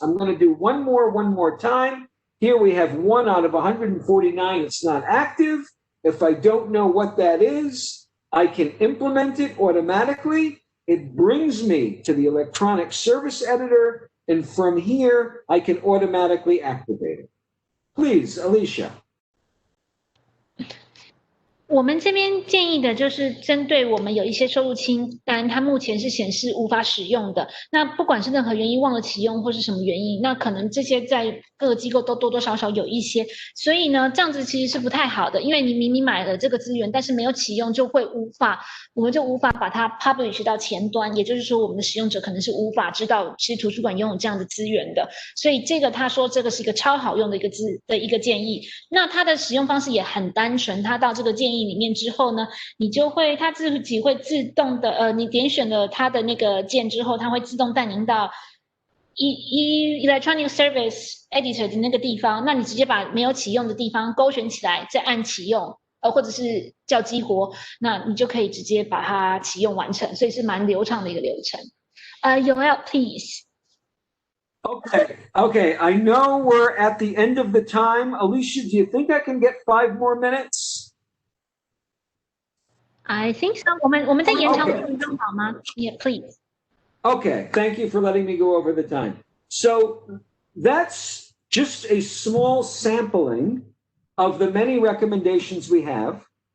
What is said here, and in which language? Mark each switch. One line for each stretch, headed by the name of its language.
English: I'm going to do one more time. Here we have 1 out of 149. It's not active. If I don't know what that is, I can implement it automatically. It brings me to the electronic service editor, and from here, I can automatically activate it. Please, Alicia.
Chinese: 我们这边建议的就是针对我们有一些收入清单，它目前是显示无法使用的。那不管是任何原因忘了启用或是什么原因，那可能这些在各个机构都多多少少有一些。所以呢，这样子其实是不太好的，因为你明明买了这个资源，但是没有启用，我们就无法把它 publish 到前端，也就是说，我们的使用者可能是无法知道其实图书馆拥有这样的资源的。所以这个他说这个是一个超好用的一个建议。那它的使用方式也很单纯，它到这个建议里面之后呢，它自己会自动的你点选了它的那个键之后，它会自动带您到Electronic Service Editor 的那个地方，那你直接把没有启用的地方勾选起来，再按启用，或者是叫激活，那你就可以直接把它启用完成，所以是蛮流畅的一个流程。
English: Yoel, please. Okay. I know we're at the end of the time. Alicia, do you think I can get 5 more minutes? I think so.
Chinese: 我们再延长5分钟好吗？
English: Yeah, please. Okay, thank you for letting me go over the time. So that's just a small sampling of the many recommendations we have.